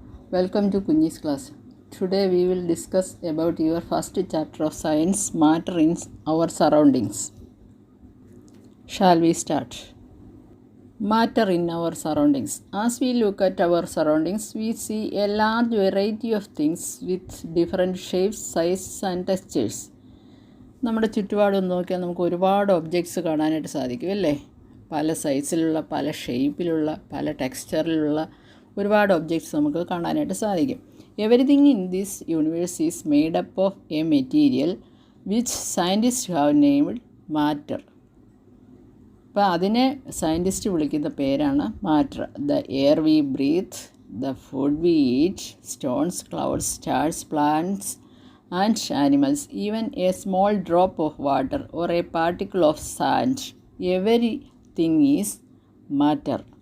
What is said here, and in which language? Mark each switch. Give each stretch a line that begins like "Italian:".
English: Welcome to Kunji's class. Today we will discuss about your first chapter of science, matter in our surroundings. Shall we start? Matter in our surroundings. As we look at our surroundings, we see a large variety of things with different shapes, sizes and textures.
Malayalam: നമ്മുടെ ചുറ്റുപാടൊന്ന് നോക്കിയാൽ നമുക്ക് ഒരുപാട് objects കാണാനായിട്ട് സാധിക്കും അല്ലേ? പല സൈസിലുള്ള, പല ഷേപ്പിലുള്ള, പല ടെക്സ്ചറിലുള്ള ഒരുപാട് ഒബ്ജക്ട്സ് നമുക്ക് കാണാനായിട്ട് സാധിക്കും.
English: Everything in this universe is made up of a material which scientist have named matter.
Malayalam: അപ്പോൾ അതിനെ സയൻറ്റിസ്റ്റ് വിളിക്കുന്ന പേരാണ് matter.
English: The air we breathe, the food we eat, stones, clouds, stars, plants and animals, even a small drop of water or a particle of sand, everything is matter.